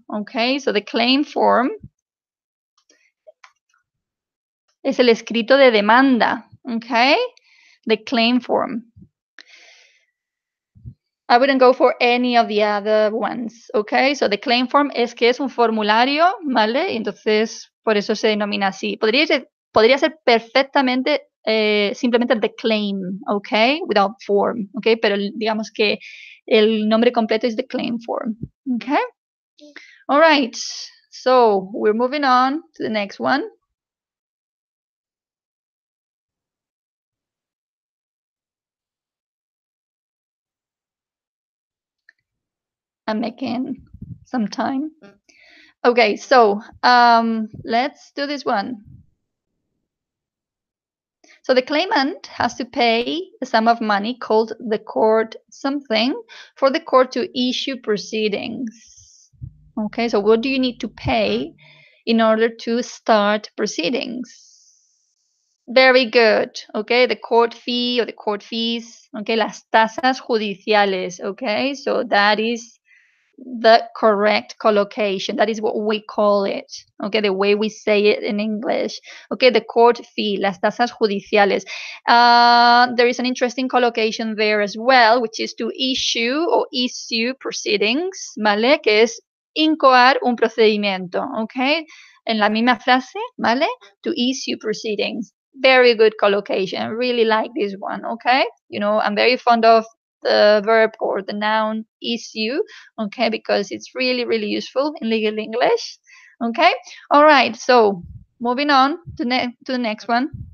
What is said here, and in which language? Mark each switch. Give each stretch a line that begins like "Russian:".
English: Okay, so the claim form
Spanish: es el escrito de demanda.
English: Okay, the claim form. I wouldn't go for any of the other ones. Okay, so the claim form
Spanish: es que es un formulario, ¿vale? Entonces, por eso se denomina así. Podría ser perfectamente simplemente the claim, okay, without form, okay, pero digamos que el nombre completo es the claim form, okay.
English: All right, so we're moving on to the next one. I'm making some time. Okay, so let's do this one. So the claimant has to pay a sum of money called the court something for the court to issue proceedings. Okay, so what do you need to pay in order to start proceedings? Very good. Okay, the court fee or the court fees. Okay,
Spanish: las tasas judiciales.
English: Okay, so that is the correct collocation. That is what we call it. Okay, the way we say it in English. Okay, the court fee,
Spanish: las tasas judiciales.
English: There is an interesting collocation there as well, which is to issue or issue proceedings, ¿vale?
Spanish: Que es incoar un procedimiento, okay? En la misma frase, ¿vale?
English: To issue proceedings. Very good collocation. I really like this one, okay? You know, I'm very fond of the verb or the noun issue, okay, because it's really, really useful in legal English, okay. All right, so moving on to the next one.